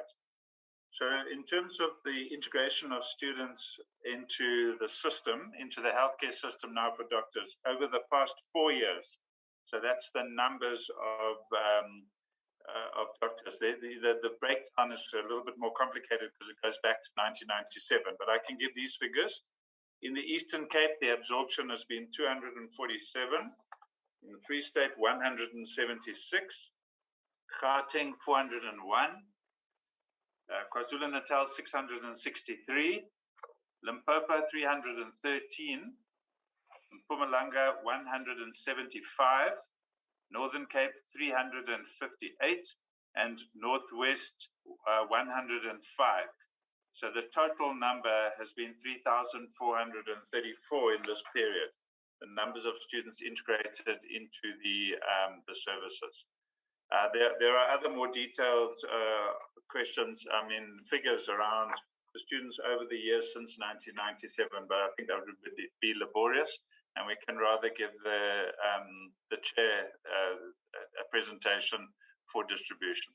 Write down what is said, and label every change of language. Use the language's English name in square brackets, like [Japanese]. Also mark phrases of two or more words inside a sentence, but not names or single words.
[English] So in terms of the integration of students into the system, into the healthcare system now for doctors, over the past 4 years, so that's the numbers of doctors. The breakdown is a little bit more complicated because it goes back to 1997, but I can give these figures. In the Eastern Cape, the absorption has been 247. In the Free State, 176. Gauteng, 401. KwaZulu-Natal, 663. Limpopo, 313. Mpumalanga, 175. Northern Cape, 358. And Northwest, 105. So the total number has been 3,434 in this period, the numbers of students integrated into the services. There are other more detailed questions, figures around the students over the years since 1997, but I think that would be laborious, and we can rather give the chair a presentation for distribution.